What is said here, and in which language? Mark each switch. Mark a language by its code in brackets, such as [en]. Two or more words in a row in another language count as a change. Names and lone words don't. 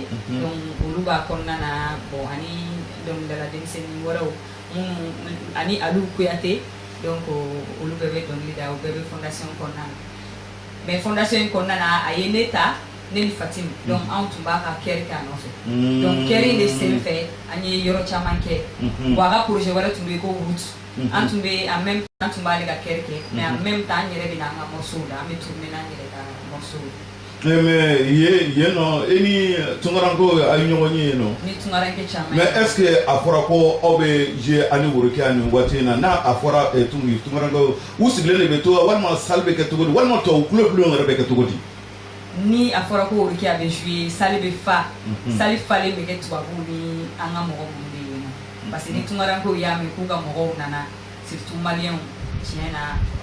[bm] donc olu b'a kɔnɔna na bon ani dɔnkilidala denmisɛnnin wɛrɛw minnu ani alu kuyate donc olu bɛɛ bɛ dɔnkilida o bɛɛ bɛ fondation kɔnɔna na mais fondation in kɔnɔna na a ye ne ta ne ni fatim donc anw tun b'a ka kɛri kɛ a nɔfɛ donc kɛri in de sen fɛ an ye yɔrɔ caman kɛ bon a ka projet wɛrɛ tun bɛ yen ko route an tun bɛ [fr] en même temps [bm] an tun b'ale ka kɛri kɛ mais [fr] en même temps [bm] an yɛrɛ bɛ n'an ka morceau la an bɛ tourner n'an yɛrɛ ka morceau mais yen nɔ e ni tunkaranko a ye ɲɔgɔn ye yen nɔ. ni tunkaranke caman. mais [fr] est ce que [bm] a fɔra ko aw bɛ jouer ani Worokɛ a nin waati in na n'a a fɔra tunkaranko u sigilen de bɛ to walima salle bɛ kɛ cogo di walima tubabu kulo bulon yɛrɛ bɛ kɛ cogo di. ni a fɔra ko Worokɛ a bɛ jouer salle bɛ fa. salle falen bɛ kɛ tubabuw ni an ka mɔgɔ minnu bɛ yen nɔ parce que ni tunkaranko y'a mɛn k'u ka mɔgɔw nana surtout maliyɛnw tiɲɛ na.